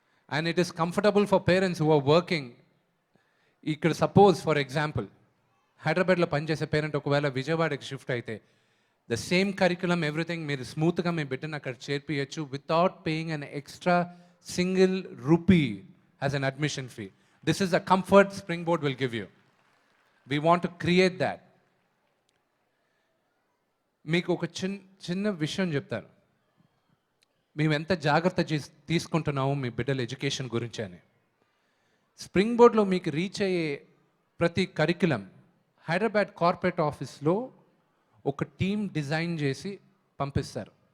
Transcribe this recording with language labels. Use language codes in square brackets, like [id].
[en] And it is comfortable for parents who are working. ఇక్కడ suppose for example [te] హైదరాబాద్లో పనిచేసే [en] parent [te] ఒకవేళ విజయవాడకి షిఫ్ట్ అయితే [en] the same curriculum everything [te] మీరు స్మూత్గా మీ బిడ్డను అక్కడ చేర్పియచ్చు [en] Without paying an extra single rupee as an admission fee. This is a comfort Springboard will give you. We want to create that. [te] మీకు ఒక చిన్న విషయం చెప్తాను, మేము ఎంత జాగ్రత్త తీసుకుంటున్నాము మీ బిడ్డల ఎడ్యుకేషన్ గురించి అని. స్ప్రింగ్ బోర్డ్లో మీకు రీచ్ అయ్యే ప్రతి కరికులం హైదరాబాద్ కార్పొరేట్ ఆఫీస్లో ఒక టీమ్ డిజైన్ చేసి పంపిస్తారు.